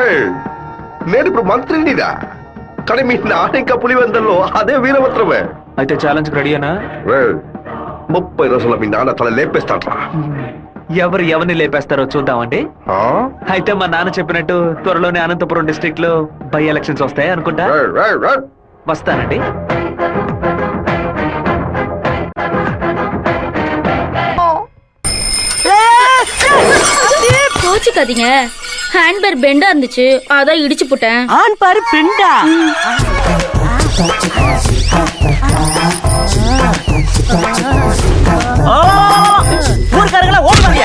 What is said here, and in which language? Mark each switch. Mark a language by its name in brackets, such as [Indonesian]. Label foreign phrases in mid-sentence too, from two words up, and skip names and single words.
[Telugu] నేను ఇప్పుడు మంత్రినిరా, కానీ మీ నాన్న ఇంకా పులివెందల్లో అదే వీరభద్రమే. అయితే ఛాలెంజ్ రెడీనా? 30 రోజుల మీ నాన్న తల లేపేస్తాడ్రా. ఎవరిని లేపేస్తారో చూద్దామండి. అయితే మా నాన్న చెప్పినట్టు త్వరలోనే అనంతపురం డిస్ట్రిక్ట్ లో [English] by elections [Telugu] వస్తాయి అనుకుంటా. వస్తానండి. [Tamil] கோச்சுக்காதீங்க. ஹேண்ட்பேர் பெண்டா இருந்துச்சு, அதான் இடிச்சு போட்டேன். ஆன் பாரு பெண்டா. ஊர்க்காரங்களா ஓடுவாங்க.